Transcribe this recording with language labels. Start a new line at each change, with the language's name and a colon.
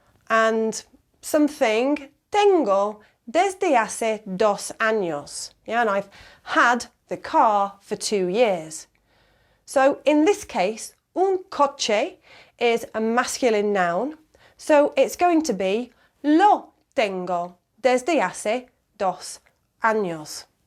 English: And something,
Spanish: tengo desde hace 2 años.
English: Yeah, and I've had the car for 2 years. So in this case, un coche is a masculine noun, so it's going to be
Spanish: lo tengo desde hace 2 años.